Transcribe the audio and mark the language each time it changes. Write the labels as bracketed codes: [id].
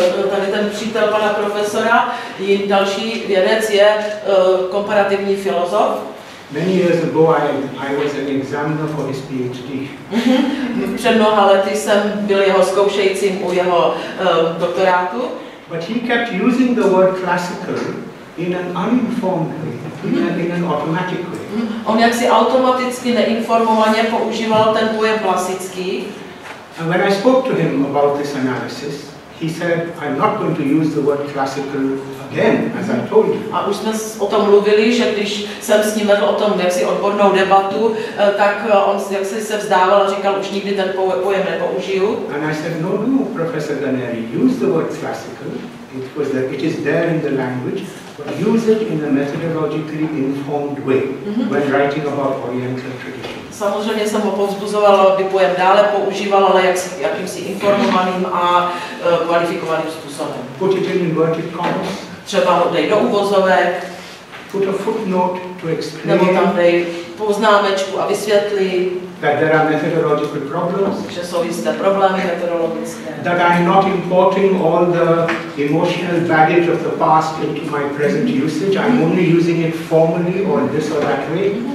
[cs] Tady ten přítel pana profesora, další vědec je komparativní filozof. [en] Many years ago, I was an examiner for his PhD. [cs] Před mnoha lety jsem byl jeho zkoušejícím u jeho doktorátu. [en] But he kept using the word classical in an uninformed way, in an automatic way. [cs] On jaksi automaticky neinformovaně používal ten pojem klasický. [en] And when I spoke to him about this analysis, he said, I'm not going to use the word classical again, as I told you. [cs] A už jsme o tom mluvili, že když jsem s ním vedl o tom jaksi odbornou debatu, tak on jaksi se vzdával a říkal, už nikdy ten pojem nepoužiju. [en] And I said, no, Professor Daneri, use the word classical. It is there in the language, but use it in a methodologically informed way when writing about Oriental traditions. [cs] Samozřejmě jsem ho povzbuzoval, aby pojem dále používal, ale jakýmsi informovaným a kvalifikovaným způsobem. [en] Put it in inverted commas. [cs] Třeba ho dej do uvozovek. [en] Put a footnote to explain. [cs] Nebo tam dej poznámečku a vysvětli. [en] That there are methodological problems. [cs] Že jsou jisté problémy metodologické. [en] That I'm not importing all the emotional baggage of the past into my present usage. I'm only using it formally or this or that way.